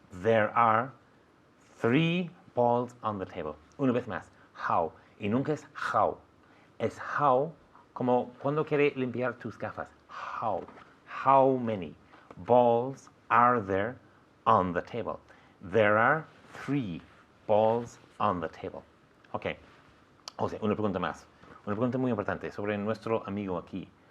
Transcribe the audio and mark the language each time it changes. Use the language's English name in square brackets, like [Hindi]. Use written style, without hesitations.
[English] There are 3 balls on the table. [Spanish] Una vez más. How. Y nunca es how. Es how como cuando quiere limpiar tus gafas. [English] How. How many balls are there on the table? There are 3 balls on the table. [Spanish] Ok. José, una pregunta más. Una pregunta muy importante sobre nuestro amigo aquí.